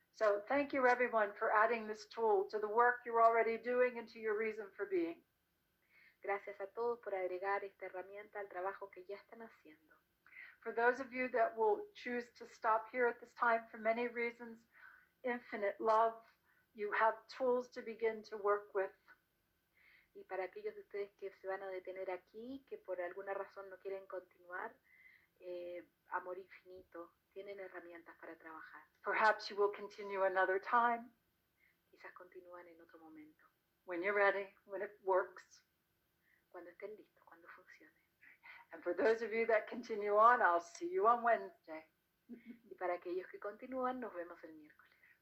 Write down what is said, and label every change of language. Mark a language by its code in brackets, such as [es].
[en] So thank you everyone for adding this tool to the work you're already doing and to your reason for being. [es] Gracias a todos por agregar esta herramienta al trabajo que ya están haciendo. [en] For those of you that will choose to stop here at this time for many reasons, infinite love, you have tools to begin to work with. [es] Y para aquellos de ustedes que se van a detener aquí, que por alguna razón no quieren continuar, amor infinito, tienen herramientas para trabajar. [en] Perhaps you will continue another time. [es] Quizás continúan en otro momento. [en] When you're ready, when it works. [es] Cuando estén listos, cuando funcione. [en] And for those of you that continue on, I'll see you on Wednesday. [es] Y para aquellos que continúan, nos vemos el miércoles.